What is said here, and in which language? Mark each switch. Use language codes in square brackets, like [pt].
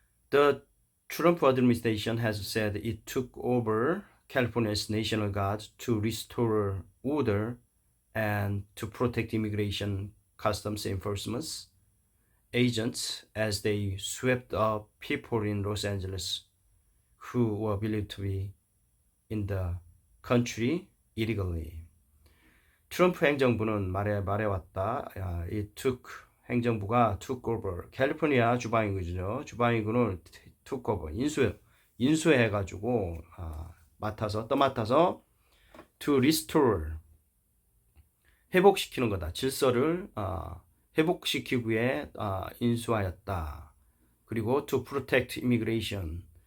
[en] The Trump administration has said it took over California's National Guard to restore order and to protect immigration customs enforcement agents as they swept up people in Los Angeles who were believed to be in the country illegally. [ko] 트럼프 행정부는 말해왔다. 행정부가 [en] took over. [ko] 캘리포니아 주방위군이죠. 주방위군을 [en] took over. [ko] 인수해가지고 떠맡아서 [en] to restore. [ko] 회복시키는 거다. 질서를 회복시키기 위해 인수하였다. 그리고 [en] to protect immigration.